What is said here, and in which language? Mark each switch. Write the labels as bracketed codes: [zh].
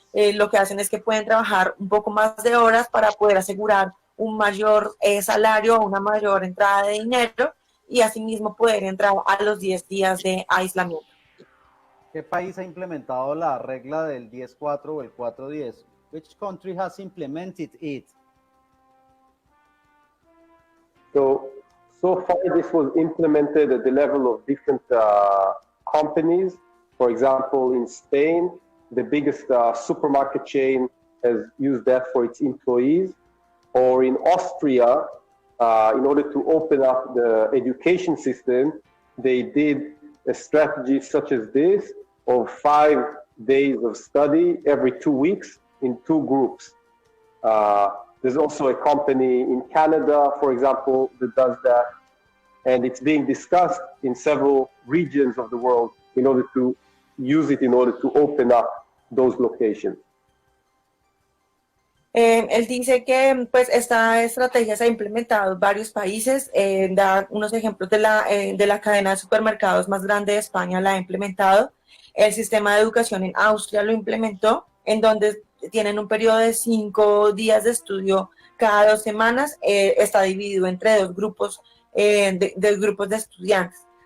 [es] Lo que hacen es que pueden trabajar un poco más de horas para poder asegurar un mayor salario, una mayor entrada de dinero y asimismo poder entrar a los 10 días de aislamiento. ¿Qué país ha implementado la regla del 10-4 o el 4-10? [en] Which country has implemented it? So far, this was implemented at the level of different companies. For example, in Spain, the biggest supermarket chain has used that for its employees. Or in Austria, in order to open up the education system, they did a strategy such as this of 5 days of study every 2 weeks in 2 groups. There's also a company in Canada, for example, that does that. And it's being discussed in several regions of the world in order to use it in order to open up those locations. [es] Él dice que pues esta estrategia se ha implementado en varios países, da unos ejemplos de la cadena de supermercados más grande de España, la ha implementado, el sistema de educación en Austria lo implementó, en donde tienen un periodo de 5 días de estudio cada 2 semanas, está dividido entre 2 grupos de grupos de estudiantes.